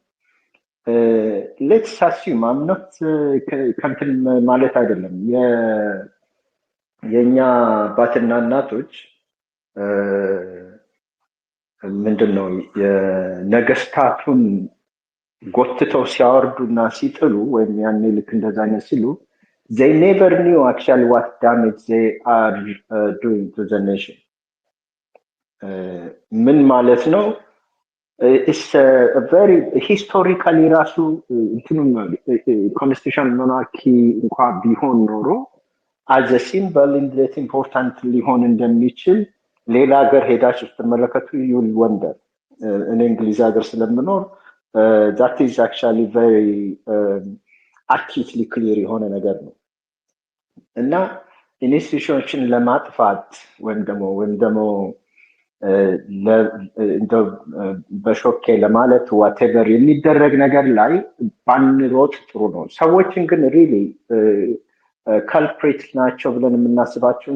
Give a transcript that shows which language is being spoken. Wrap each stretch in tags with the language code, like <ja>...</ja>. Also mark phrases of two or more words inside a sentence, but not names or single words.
<en>Let's assume</en> <am>አምኖት ከንትን ማለት አይደለም የኛ አባትና እናቶች ምንድነው የነገስታቱን ጎትተው ሲያወርዱና ሲጥሉ ወይም ያኔ ልክ እንደዛ አይነት ሲሉ</am> <en>they never knew actually what damage they are doing to the nation.</en> <am>ምን ማለት ነው?</am> <en>it's a very historically</en> <am>ራሱ እንትኑም</am> <en>constitution monarchy</en> <am>እንኳን ቢሆን ኖሮ</am> <en>as a symbol</en> <am>እንዴት ኢምፖርታንት ሊሆን እንደሚችል ሌላ ሀገር ሄዳችሁ ስትመለከቱ</am> <en>you'll wonder።</en> <am>እኔ እንግሊዝ ሀገር ስለምኖር</am> <en>that is actually very acutely clear</en> <am>የሆነ ነገር ነው እና ኢንስቲትዩሽኖችን ለማጥፋት ወይም ደግሞ በሾኬ ለማለት ዋቴቨር የሚደረግ ነገር ላይ ባንሮጥ ጥሩ ነው። ሰዎችን ግን</am> <en>really culprit</en> <am>ናቸው ብለን የምናስባቸውን</am>